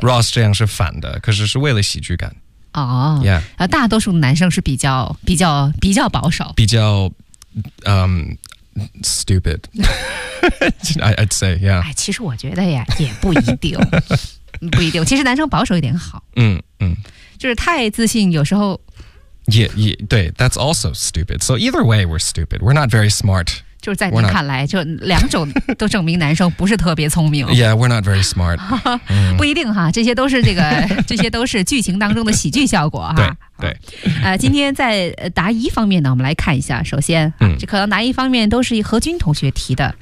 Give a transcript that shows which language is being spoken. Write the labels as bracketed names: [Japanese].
[Chinese] Ross 这样是反的，可是是为了喜剧感。哦 [English] ，Yeah， [Chinese] 大多数男生是比较保守，比较 [English] stupid， I'd say， yeah。 [Chinese] 哎，其实我觉得呀，也不一定，不一定。其实男生保守一点好。嗯嗯。就是太自信有时候也对 [English] that's also stupid so either way we're stupid we're not very smart [Chinese] 就是在你看来就两种都证明男生不是特别聪明 [English] yeah we're not very smart [Chinese] 不一定哈，这些都是这个这些都是剧情当中的喜剧效果哈。对今天在答疑方面呢，我们来看一下，首先这可能答疑方面都是何军同学提的